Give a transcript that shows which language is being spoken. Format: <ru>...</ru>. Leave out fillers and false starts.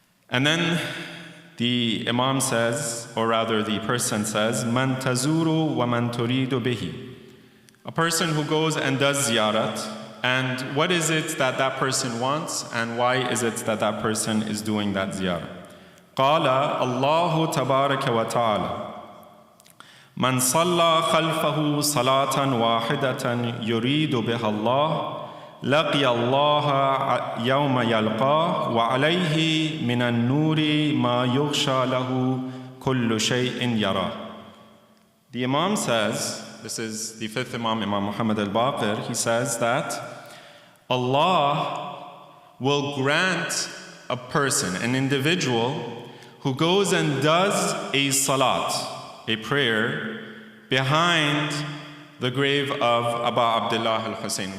<en>And then the Imam says, or rather the person says,</en> <ar>Man tazuru wa man turidu bihi.</ar> <en>A person who goes and does ziyarat, and what is it that that person wants, and why is it that that person is doing that ziyarah.</en> <ar>قال الله تبارك وتعالى من صلى خلفه صلاة واحدة يريد بها الله لقي الله يوم يلقاه وعليه من النور ما يغشى له كل شيء يراه.</ar> <en>The Imam says, this is the fifth Imam, Imam Muhammad al-Baqir, he says that Allah will grant a person, an individual, who goes and does a salat, a prayer, behind the grave of Abu Abdullah al-Hussein.</en>